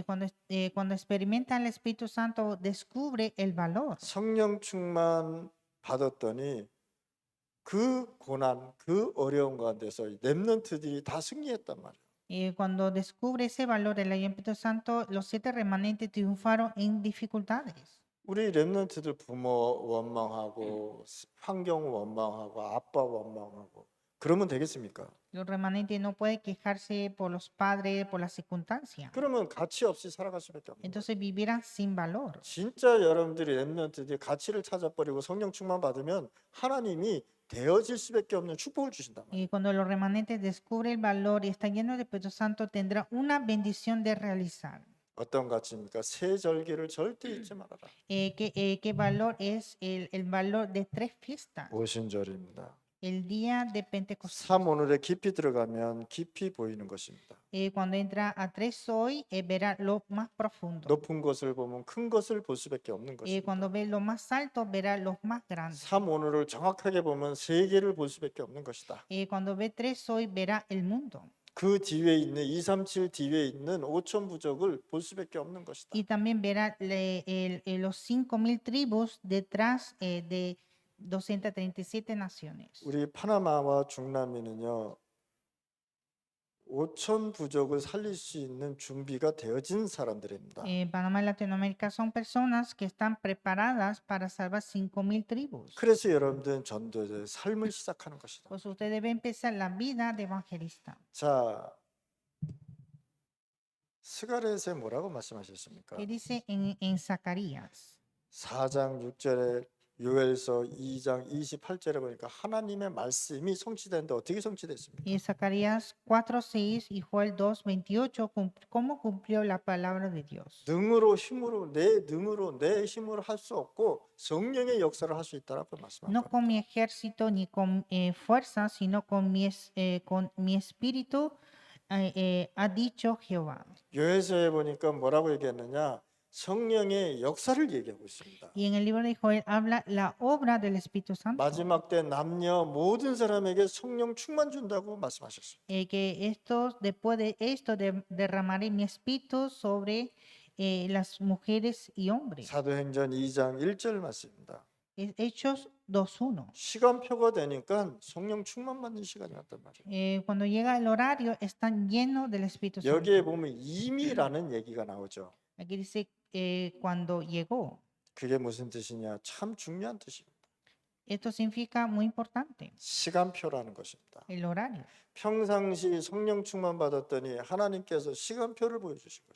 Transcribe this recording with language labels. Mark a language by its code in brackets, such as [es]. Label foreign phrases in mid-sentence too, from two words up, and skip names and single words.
[es] Cuando experimentan el Espíritu Santo, descubre el valor. [ko] 성령 충만 받았더니 그 고난, 그 어려운 가운데서 렘넌트들이 다 승리했단 말이에요. [es] Cuando descubre ese valor el Espíritu Santo, los 7 remanentes triunfaron en dificultades. [ko] 우리 렘넌트들 부모 원망하고 환경 원망하고 아빠 원망하고 그러면 되겠습니까? [es] Los remanentes no pueden quejarse por los padres, por las circunstancias. [ko] 그러면 가치 없이 살아갈 수밖에 없는 거예요. [es] Entonces vivirán sin valor. [ko] 진짜 여러분들이 렘넌트들이 가치를 찾아버리고 성령 충만 받으면 하나님이 되어질 수밖에 없는 축복을 주신단 말이에요. [es] Y cuando los remanentes descubren el valor y están llenos del Espíritu Santo, tendrá una bendición de realizar. [ko] 어떤 가치입니까? 세 절기를 절대 잊지 말아라. [es] ¿Qué valor es el valor de 3 fiestas? [ko] 오순절입니다. [es] El día de Pentecostés. [ko] 3오늘에 깊이 들어가면 깊이 보이는 것입니다. [es] Cuando entra a 3 hoy, verá lo más profundo. [ko] 높은 것을 보면 큰 것을 볼 수밖에 없는 것입니다. [es] Cuando ve lo más alto, verá los más grandes. [ko] 3오늘을 정확하게 보면 세계를 볼 수밖에 없는 것이다. [es] Cuando ve 3 hoy, verá el mundo. [ko] 그 뒤에 있는 237 뒤에 있는 5천 부족을 볼 수밖에 없는 것이다. [es] Y también verá los 5,000 tribus detrás de 237 naciones. [ko] 우리 파나마와 중남미는요 5천 부족을 살릴 수 있는 준비가 되어진 사람들입니다. [es] Panamá y Latinoamérica son personas que están preparadas para salvar 5,000 tribus. [ko] 그래서 여러분들은 전도의 삶을 시작하는 것이다. [es] Pues usted debe empezar la vida de evangelista. [ko] 자, 스가랴에 뭐라고 말씀하셨습니까? [es] ¿Qué dice en Zacarías? [ko] 4장 6절에 요엘서 2장 28절에 보니까 하나님의 말씀이 성취되는데 어떻게 성취됐습니까? [es] Y Zacarías 4:6 y Joel 2:28, ¿cómo cumplió la palabra de Dios? [ko] 능으로 힘으로 내 힘으로 할 수 없고 성령의 역사를 할 수 있다라고 [es] No [ko] 말씀합니다. [es] con mi ejército ni con fuerza, sino con mi espíritu, ha dicho Jehová. [ko] 요엘서에 보니까 뭐라고 얘기했느냐? 성령의 역사를 얘기하고 있습니다. [es] Y en el libro de Joel habla la obra del Espíritu Santo. [ko] 마지막 때 남녀 모든 사람에게 성령 충만 준다고 말씀하셨어요. [es] Que después de esto derramaré mi espíritu sobre las mujeres y hombres. [ko] 사도행전 2장 1절 말씀입니다. [es] Hechos 2:1. [ko] 시간표가 되니까 성령 충만 받는 시간이 왔단 말이에요. [es] Cuando llega el horario, están llenos del Espíritu Santo. [ko] 여기에 보면 이미라는 얘기가 나오죠. [es] Aquí dice cuando llegó. [ko] 그게 무슨 뜻이냐? 참 중요한 뜻입니다. [es] Esto significa muy importante, [ko] 시간표라는 것입니다. [es] el horario. [ko] 평상시 성령 충만 받았더니 하나님께서 시간표를 보여주신 것입니다.